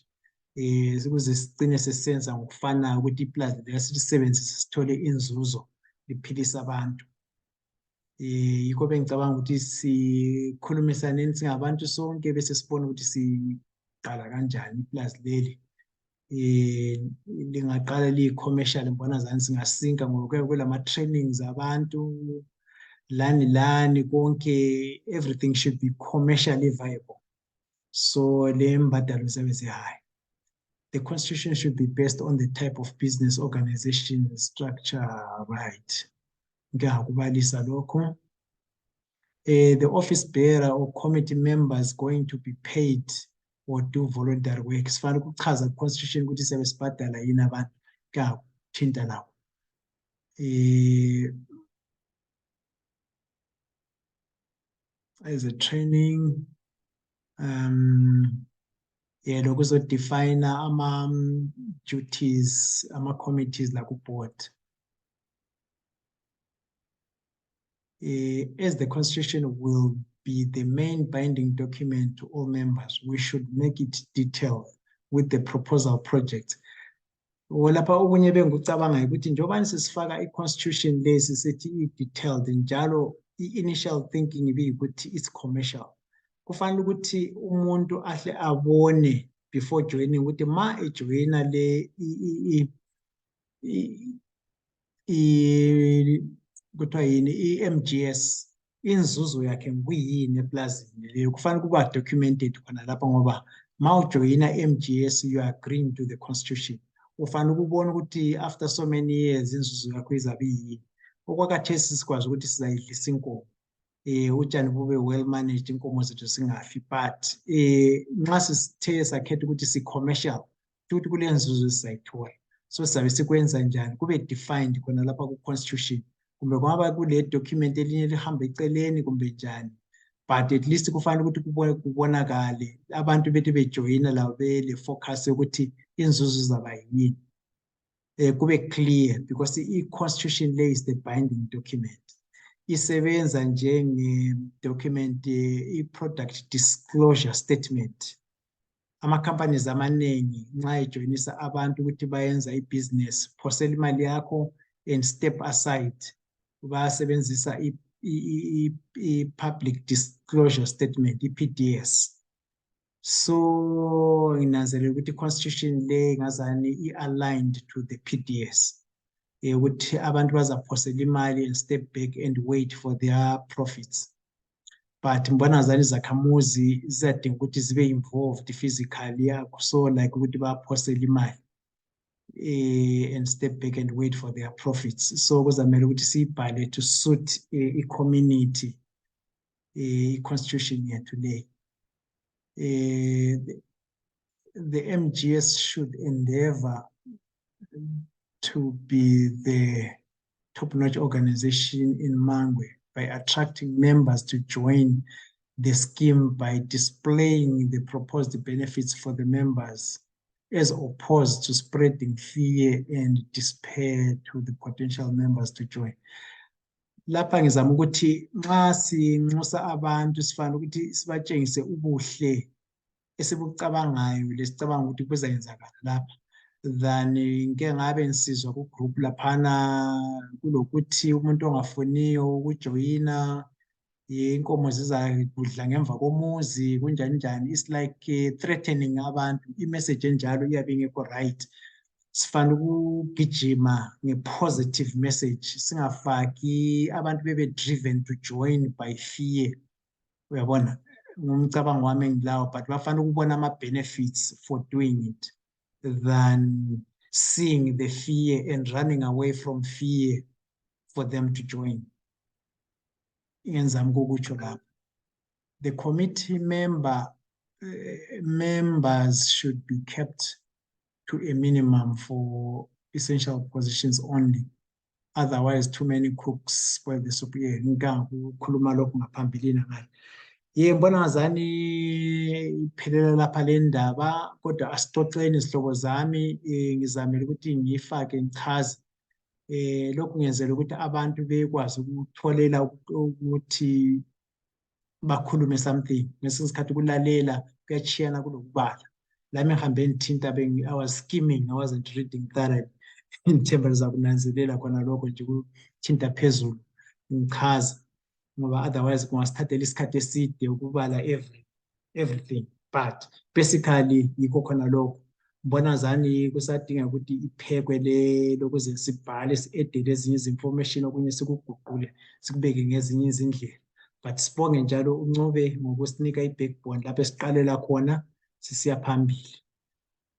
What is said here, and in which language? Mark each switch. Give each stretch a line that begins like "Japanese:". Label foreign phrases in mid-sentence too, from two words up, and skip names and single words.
North Ndebele: Ukuze sigcine sesenza ngokufanayo ukuthi iplazi liyasisebenzisa sithole inzuzo liphilisa abantu. Yikho bengicabanga ukuthi sikhulumisaneni singabantu sonke bese sibone ukuthi siqala kanjani iplazi leli. Lingaqala liyi-commercial mbona zani singasinka ngoba kulama trainings abantu lani konke
English: everything should be commercially viable.
North Ndebele: So le mbadalo ziyabe zihigh.
English: the constitution should be based on the type of business organization structure, right?
North Ndebele: Ngiyakubalisa lokho.
English: The office bearer or committee members going to be paid or do voluntary work.
North Ndebele: Sifanele ukuchaza constitution ukuthi sebesibhadala yini abantu ngiyakuthinta lawo.
English: As a training,
North Ndebele: lokho uzodefine
English: duties, committees like board. As the constitution will be the main binding document to all members, we should make it detailed with the proposal project.
North Ndebele: Lapha okunye bengucabanga ukuthi njengoba sisifaka i-constitution lesi sithi i-detailed njalo i-initial thinking ukuthi
English: it's commercial.
North Ndebele: Kufanele ukuthi umuntu ahle abone
English: before joining
North Ndebele: ukuthi ma ejoyina le kuthiwa yini i-MGS inzuzo yakhe ngiyini eplazini leyo. Kufanele kuba documented khona lapha ngoba ma ujoyina MGS
English: you are agreeing to the constitution.
North Ndebele: Ufanele ukubona ukuthi
English: after so many years
North Ndebele: inzuzo yakho izabe yini. Okwakhathesi sikwazi ukuthi sizayidlisa inkomo. Utshani bube
English: well managed
North Ndebele: inkomo zethu singafi, but nxa sisithe sakhetha ukuthi si-commercial futhi kule nzuzo sizayithola. So sizabe sikwenza njani kube defined khona lapha ku-constitution. Kumbe kwaba kule document elinye lihamba eceleni kumbe njani,
English: but at least
North Ndebele: kufanele ukuthi kubonakale abantu bethi bejoyina la bele focus ukuthi inzuzo zaba yini.
English: Kube clear because
North Ndebele: i-constitution le
English: is the binding document.
North Ndebele: Isebenza njenge document i-product disclosure statement. Ama-companies amaningi nxa ejoyinisa abantu ukuthi bayenza i-business, phosela imali yakho
English: and step aside.
North Ndebele: Basebenzisa i-public disclosure statement, i-PDS. So nginanzelela ukuthi i-constitution le ngazani
English: i-aligned to the PDS.
North Ndebele: Ukuthi abantu bazaphosela imali
English: and step back and wait for their profits. But
North Ndebele: mbona ngazani izakhamuzi ziyadinga ukuthi zibe
English: involved physically, so like
North Ndebele: ukuthi baphosela imali
English: and step back and wait for their profits.
North Ndebele: So kuzamele ukuthi siyibhale
English: to suit
North Ndebele: i-community, i-constitution yethu le.
English: The MGS should endeavor to be the top-notch organization in Mangwe by attracting members to join the scheme by displaying the proposed benefits for the members, as opposed to spreading fear and despair to the potential members to join.
North Ndebele: Lapha ngizama ukuthi nxa sinxusa abantu sifanele ukuthi sibatshengise ubuhle esibucabangayo lesicabanga ukuthi kuzayenzakala lapha, than ngeke ngabe ngisizwa ku group laphana kulokuthi umuntu ongafuniyo ukujoyina inkomo zizakudla ngemva komuzi kunjani njani.
English: It's like threatening abantu.
North Ndebele: I-message enjalo iyabe ingekho right. Sifanele ukugijima
English: nge-positive message,
North Ndebele: singafaki abantu bebe driven to join by fear. Uyabona ngumcabango wami engilawo,
English: but
North Ndebele: bafanele ukubona ama-benefits
English: for doing it than seeing the fear and running away from fear for them to join. The committee members should be kept to a minimum for essential positions only. Otherwise, too many cooks spoil the soup.
North Ndebele: Ngikukhuluma lokho ngaphambilini ngale. Mbona ngazani iphelela lapha le ndaba, kodwa asixoxeni izihlobo zami, ngizamela ukuthi ngifake ngichaze lokhu ngenzela ukuthi abantu bekwazi ukutholela ukuthi bakhulume something. Ngesinye isikhathi ukulalela kuyachiyana kulokubala. Lami ngihambe ngithinta
English: I was skimming, I wasn't reading thoroughly.
North Ndebele: Ngithemba lizakunanzelela khona lokho nje ukuthinta phezulu ngichaza, ngoba otherwise kungasithathela isikhathi eside ukubala everything.
English: But basically
North Ndebele: yikho khona lokho. Mbona ngazani kusadinga ukuthi iphekwe le lokuze sibhale si-edit ezinye izinformation okunye sikuguqule sikubeke ngezinye izindlela. But sibonge njalo uNcube ngokusinika i-backbone lapho esiqalela khona sisiya phambili.